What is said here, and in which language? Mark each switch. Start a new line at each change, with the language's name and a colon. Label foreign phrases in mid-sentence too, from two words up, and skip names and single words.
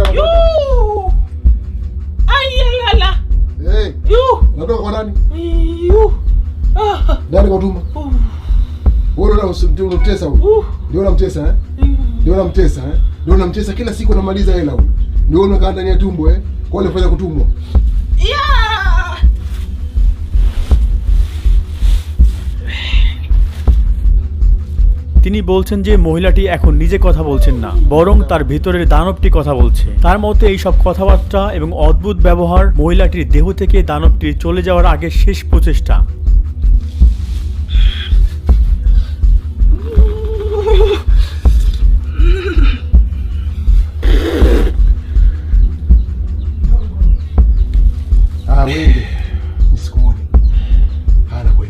Swahili: Hey. Unatoka kwa nani? Nani kwa tumbo? Wewe unamtesa huyu. Ndio unamtesa kila siku unamaliza hela huyu. Ndio unakaa ndani ya tumbo Kwa nini unafanya kutumwa?
Bangla: তিনি বলছেন যে মহিলাটি এখন নিজে কথা বলছেন না, বরং তার ভিতরের দানবটি কথা বলছে। তার মতে এই সব কথাবার্তা এবং অদ্ভুত ব্যবহার মহিলাটির দেহ থেকে দানবটির চলে যাওয়ার আগে শেষ প্রচেষ্টা।
Swahili: Wende nisikuone. Anakwenda.